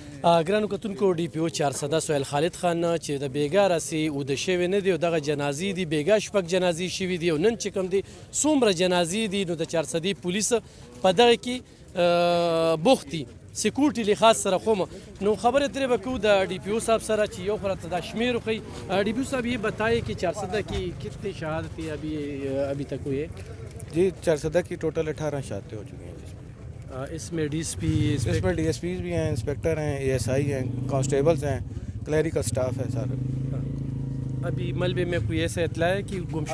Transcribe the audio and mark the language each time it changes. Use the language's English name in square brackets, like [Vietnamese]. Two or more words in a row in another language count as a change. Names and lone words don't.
[Pashto] ګرانو کتونکو ډي پی او 400 سهیل خالد خان چې د بیګا راسي اوده شوی نه دی او دغه جنازې دي بیګا شپږ جنازې شوي دي او نن چې کوم دي څومره جنازې دي نو د 400 پولیس په دغه کې بوخت دي سکیورټي لحاظ سره خو نو خبره ترې به کوو د डी पी ओ صاحب سره چې یو خورا دا شمیر خو डी पी ओ صاحب [Urdu] یہ بتائے کہ 400 کی کتنی شہادتیں ابھی تک ہوئی ہے جی 400 کی ٹوٹل 18 شہادتیں ہو چکی ہیں اس میں ڈی ایس پی اس میں ڈی ایس پیز بھی ہیں انسپیکٹر ہیں اے ایس آئی ہیں کانسٹیبلز ہیں کلیریکل سٹاف ہے سارا ابھی ملبے میں کوئی ایسا اطلاع ہے کہ گمشدہ